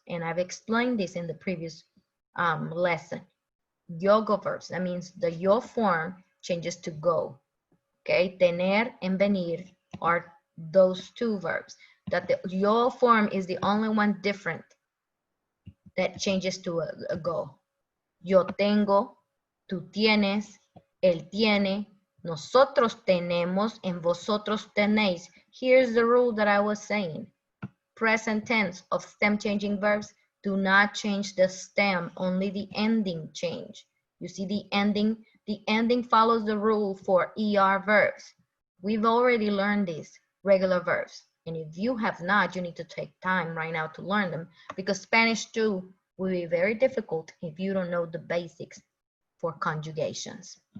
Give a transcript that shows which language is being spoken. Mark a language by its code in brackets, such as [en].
[en] And I've explained this in the previous lesson. Yoga verbs, that means the yo form changes to go, okay? Tener and venir are those 2 verbs. That the yo form is the only one different that changes to a go. [es] Yo tengo, tú tienes, él tiene, nosotros tenemos, and vosotros tenéis. [en] Here's the rule that I was saying. Present tense of stem changing verbs do not change the stem, only the ending change. You see the ending follows the rule for ER verbs. We've already learned these regular verbs. And if you have not, you need to take time right now to learn them because Spanish too will be very difficult if you don't know the basics for conjugations.